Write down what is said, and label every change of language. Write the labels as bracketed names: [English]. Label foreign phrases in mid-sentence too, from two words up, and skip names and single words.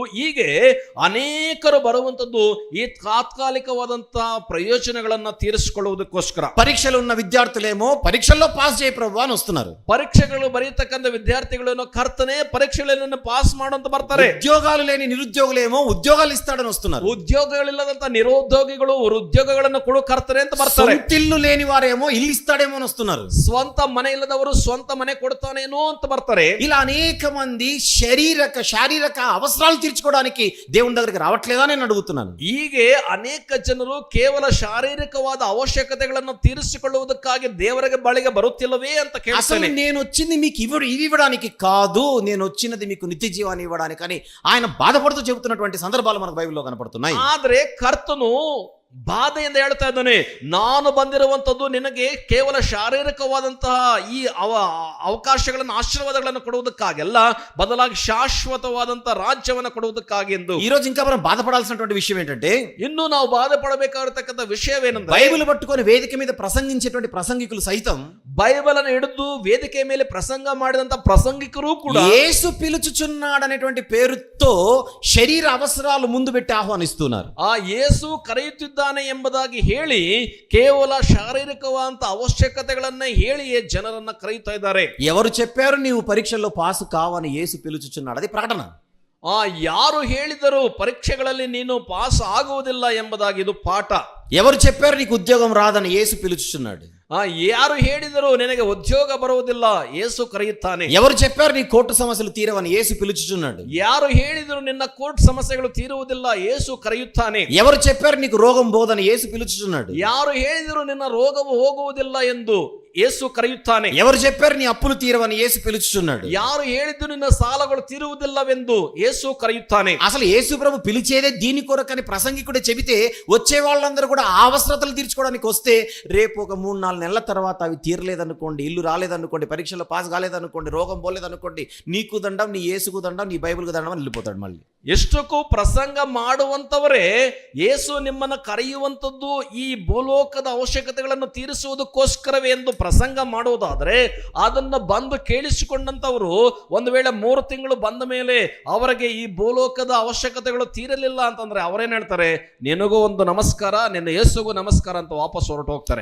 [Kannada] ಹೀಗೆ ಅನೇಕರು ಬರುವಂತದ್ದು ಈ ತಾತ್ಕಾಲಿಕವಾದಂತಹ ಪ್ರಯೋಜನಗಳನ್ನ ತೀರಿಸಿಕೊಳ್ಳುವುದಕ್ಕೋಸ್ಕರ. [Telugu] పరీక్షలు ఉన్న విద్యార్థులేమో పరీక్షల్లో పాస్ చేయ ప్రభు అని వస్తున్నారు. [Kannada] ಪರೀಕ್ಷೆಗಳು ಬರೀತಕ್ಕಂಥ ವಿದ್ಯಾರ್ಥಿಗಳೇನೋ ಕರ್ತನೆ ಪರೀಕ್ಷೆಗಳನ್ನು ಪಾಸ್ ಮಾಡುವಂತ ಬರ್ತಾರೆ. [Telugu] ఉద్యోగాలు లేని నిరుద్యోగులేమో ఉద్యోగాలు ఇస్తాడని వస్తున్నారు. [Kannada] ಉದ್ಯೋಗಗಳಿಲ್ಲದಂತ ನಿರುದ್ಯೋಗಿಗಳು ಉದ್ಯೋಗಗಳನ್ನು ಕೊಡು ಕರ್ತನೆ ಅಂತ ಬರ್ತಾರೆ. [Telugu] ఇల్లు లేని వారేమో ఇల్లు ఇస్తాడేమో అని వస్తున్నారు. [Kannada] ಸ್ವಂತ ಮನೆ ಇಲ್ಲದವರು ಸ್ವಂತ ಮನೆ ಕೊಡ್ತಾನೇನೋ ಅಂತ ಬರ್ತಾರೆ. [Telugu] ఇలా అనేక మంది శారీరక అవసరాలు తీర్చుకోవడానికి దేవుని దగ్గరికి రావట్లేదా నేను అడుగుతున్నాను. [Kannada] ಹೀಗೆ ಅನೇಕ ಜನರು ಕೇವಲ ಶಾರೀರಿಕವಾದ ಅವಶ್ಯಕತೆಗಳನ್ನು ತೀರಿಸಿಕೊಳ್ಳುವುದಕ್ಕಾಗಿ ದೇವರಿಗೆ ಬಳಿಗೆ ಬರುತ್ತಿಲ್ಲವೇ ಅಂತ ಕೇಳ್ತಾನೆ. [Telugu] నేను వచ్చింది మీకు ఇవి ఇవ్వడానికి కాదు, నేను వచ్చినది మీకు నిత్య జీవాన్ని ఇవ్వడానికి అని ఆయన బాధపడుతూ చెబుతున్నటువంటి సందర్భాలు మనకు బైబిల్లో కనపడుతున్నాయి. [Kannada] ಆದ್ರೆ ಕರ್ತನು ಬಾಧೆಯಿಂದ ಹೇಳ್ತಾ ಇದ್ದಾನೆ, ನಾನು ಬಂದಿರುವಂತದ್ದು ನಿನಗೆ ಕೇವಲ ಶಾರೀರಿಕವಾದಂತಹ ಈ ಅವಕಾಶಗಳನ್ನು, ಆಶೀರ್ವಾದಗಳನ್ನು ಕೊಡುವುದಕ್ಕಾಗಲ್ಲ, ಬದಲಾಗಿ ಶಾಶ್ವತವಾದಂತಹ ರಾಜ್ಯವನ್ನು ಕೊಡುವುದಕ್ಕಾಗಿ ಎಂದು. [Telugu] ఈ రోజు ఇంకా మనం బాధపడాల్సినటువంటి విషయం ఏంటంటే, [Kannada] ಇನ್ನು ನಾವು ಬಾಧೆ ಪಡಬೇಕಾಗಿರತಕ್ಕಂಥ ವಿಷಯವೇನೆಂದ್ರೆ, [Telugu] బైబిల్ పట్టుకొని వేదిక మీద ప్రసంగించేటువంటి ప్రసంగికులు సైతం, [Kannada] బైబిల్ అನ್ನು ಹಿಡಿದು ವೇದಿಕೆ ಮೇಲೆ ಪ್ರಸಂಗ ಮಾಡಿದಂತ ಪ್ರಸಂಗಿಕರು ಕೂಡ [Telugu] యేసు పిలుచుచున్నాడనేటువంటి పేరుతో శరీర అవసరాలు ముందు పెట్టి ఆహ్వానిస్తున్నారు. [Kannada] ಆ ಯೇಸು ಕರೆಯುತ್ತಿದ್ದಾನೆ ಎಂಬುದಾಗಿ ಹೇಳಿ ಕೇವಲ ಶಾರೀರಿಕವಾದಂತ ಅವಶ್ಯಕತೆಗಳನ್ನ ಹೇಳಿಯೇ ಜನರನ್ನ ಕರೆಯುತ್ತಾ ಇದ್ದಾರೆ. [Telugu] ఎవరు చెప్పారు నీవు పరీక్షల్లో పాసు కావని యేసు పిలుచుచున్నాడు? అది ప్రకటన. [Kannada] ಯಾರು ಹೇಳಿದರು ಪರೀಕ್ಷೆಗಳಲ್ಲಿ ನೀನು ಪಾಸ್ ಆಗುವುದಿಲ್ಲ ಎಂಬುದಾಗಿ ಇದು ಪಾಠ. [Telugu] ఎవరు చెప్పారు నీకు ఉద్యోగం రాదని యేసు పిలుచుచున్నాడు? [Kannada] ಯಾರು ಹೇಳಿದರು ನಿನಗೆ ಉದ್ಯೋಗ ಬರುವುದಿಲ್ಲ, ಯೇಸು ಕರೆಯುತ್ತಾನೆ. [Telugu] ఎవరు చెప్పారు నీ కోర్టు సమస్యలు తీరవని యేసు పిలుచుచున్నాడు? [Kannada] ಯಾರು ಹೇಳಿದರು ನಿನ್ನ ಕೋರ್ಟ್ ಸಮಸ್ಯೆಗಳು ತೀರುವುದಿಲ್ಲ, ಯೇಸು ಕರೆಯುತ್ತಾನೆ. [Telugu] ఎవరు చెప్పారు నీకు రోగం పోదని యేసు పిలుచుచున్నాడు? [Kannada] ಯಾರು ಹೇಳಿದರು ನಿನ್ನ ರೋಗವು ಹೋಗುವುದಿಲ್ಲ ಎಂದು ಯೇಸು ಕರೆಯುತ್ತಾನೆ. [Telugu] ఎవరు చెప్పారు నీ అప్పులు తీరవని యేసు పిలుచుచున్నాడు? [Kannada] ಯಾರು ಹೇಳಿದ್ದು ನಿನ್ನ ಸಾಲಗಳು తీరుವುದಿಲ್ಲವೆಂದು ಯೇಸು ಕರೆಯುತ್ತಾನೆ. [Telugu] అసలు యేసు ప్రభు పిలిచేదే దీని కొరకని ప్రసంగికుడే చెబితే వచ్చే వాళ్ళందరూ కూడా ఆ అవసరతలు తీర్చుకోవడానికి వస్తే రేపు ఒక 3-4 నెలల తర్వాత అవి తీరలేదనుకోండి, ఇల్లు రాలేదనుకోండి, పరీక్షలో పాస్ కాలేదనుకోండి, రోగం పోలేదనుకోండి, నీకు దండం, నీ యేసుకు దండం, నీ బైబిల్కు దండం అని వెళ్ళిపోతాడు మళ్ళీ. [Kannada] ಎಷ್ಟಕ್ಕೂ ಪ್ರಸಂಗ ಮಾಡುವಂತವರೇ ಯೇಸು ನಿಮ್ಮನ್ನು ಕರೆಯುವಂಥದ್ದು ಈ ಭೂಲೋಕದ ಅವಶ್ಯಕತೆಗಳನ್ನು ತೀರಿಸುವುದಕ್ಕೋಸ್ಕರವೇ ಎಂದು ಪ್ರಸಂಗ ಮಾಡುವುದಾದ್ರೆ, ಅದನ್ನ ಬಂದು ಕೇಳಿಸಿಕೊಂಡಂತವರು ಒಂದು ವೇಳೆ 3 ತಿಂಗಳು ಬಂದ ಮೇಲೆ ಅವರಿಗೆ ಈ ಭೂಲೋಕದ ಅವಶ್ಯಕತೆಗಳು ತೀರಲಿಲ್ಲ ಅಂತಂದ್ರೆ ಅವರೇನ್ ಹೇಳ್ತಾರೆ, ನಿನಗೂ ಒಂದು ನಮಸ್ಕಾರ, ನಿನ್ನ ಯೇಸುಗೂ ನಮಸ್ಕಾರ ಅಂತ ವಾಪಸ್ ಹೊರಟು ಹೋಗ್ತಾರೆ.